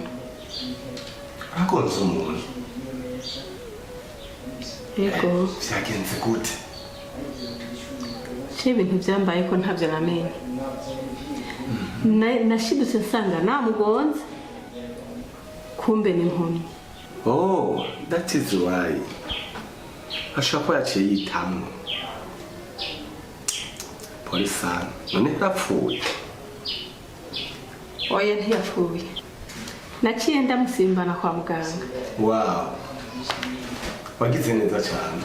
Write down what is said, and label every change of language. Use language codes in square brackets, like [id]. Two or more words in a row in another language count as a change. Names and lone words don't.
[rn] Agonze umuntu? Yego. Vyagenze gute? Ibintu byambaye ko ntavyo namenye. Nashidutse nsanga namugonze. Kumbe ni impumyi. [en] Oh, that is why. [rn] Ashobora yaciye yitamwe. Polisa, none yapfuye. Oya ntiyapfuye. Naciye ndamusimbana kwa muganga. Wow. Wagize neza cyane.